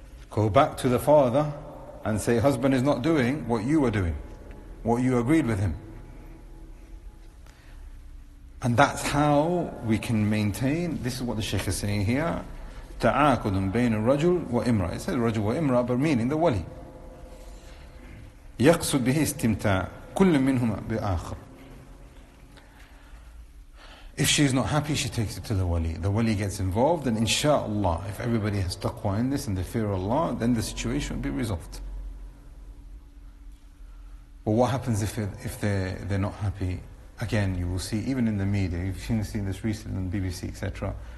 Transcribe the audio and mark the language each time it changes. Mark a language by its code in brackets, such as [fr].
[en] Go back to the father and say, husband is not doing what you were doing, what you agreed with him. And that's how we can maintain, this is what the Shaykh is saying here, [ar] ta'akudun bayna rajul wa imra. [en] It says rajul wa imra, but meaning the wali. [ar] يقصد به استمتاع كل منهما بآخر. [en] If she's not happy, she takes it to the wali. The wali gets involved, and inshallah, if everybody has taqwa in this and the fear of Allah, then the situation will be resolved. But what happens if they're not happy? Again, you will see, even in the media, you've seen this recently on BBC, etc.